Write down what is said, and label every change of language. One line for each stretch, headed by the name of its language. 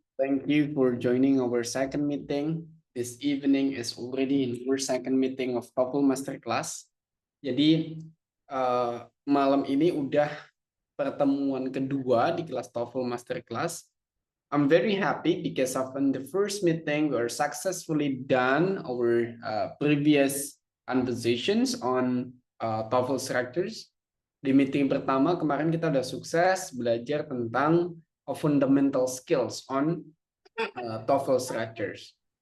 English: Thank you for joining our second meeting. This evening is already in our second meeting of TOEFL Masterclass.
Indonesian: Jadi malam ini udah pertemuan kedua di kelas TOEFL Masterclass.
English: I'm very happy because of in the first meeting we are successfully done our previous conversations on TOEFL structures.
Indonesian: Di meeting pertama kemarin kita udah sukses belajar tentang
English: fundamental skills on TOEFL structures.